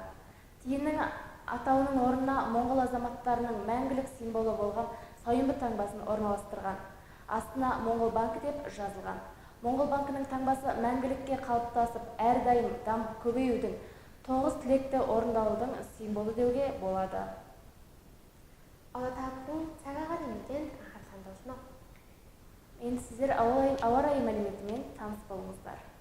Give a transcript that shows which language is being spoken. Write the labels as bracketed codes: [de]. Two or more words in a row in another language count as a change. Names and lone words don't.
[kk] Тиынның атауының орнына моңғол азаматтарының мәңгілік символы болған сойымбы таңбасын орналастырған. Астына Моңғол банкі деп жазылған. Моңғол банкінің таңбасы мәңгілікке қалыптасып, әрдайым дамып көбеюдің, 9 тілекті орындаудың символы деуге болады. [mn] Одоо та бүхэн цагаагаар нэмэдэнд анхаарал хандуулна. [kk] Енді сіздер ауа райы мәліметімен таныс болыңыздар.